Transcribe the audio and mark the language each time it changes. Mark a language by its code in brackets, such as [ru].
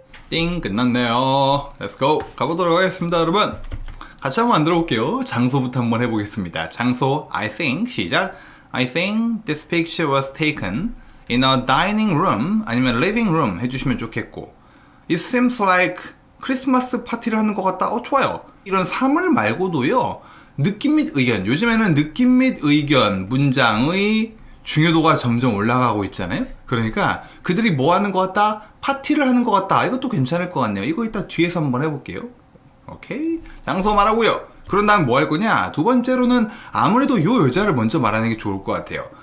[ko] 띵 끝났네요. [en] Let's go. [ko] 가보도록 하겠습니다, 여러분. 같이 한번 만들어 볼게요. 장소부터 한번 해보겠습니다. 장소 [en] I think [ko] 시작. [en] I think this picture was taken in a dining room [ko] 아니면 [en] living room [ko] 해주시면 좋겠고 [en] It seems like [ko] 크리스마스 파티를 하는 것 같다. 좋아요. 이런 사물 말고도요. 느낌 및 의견. 요즘에는 느낌 및 의견 문장의 중요도가 점점 올라가고 있잖아요. 그러니까 그들이 뭐 하는 것 같다? 파티를 하는 것 같다. 이것도 괜찮을 것 같네요. 이거 이따 뒤에서 한번 해볼게요. 오케이. 장소 말하고요. 그런 다음 뭐 할 거냐? 두 번째로는 아무래도 요 여자를 먼저 말하는 게 좋을 것 같아요.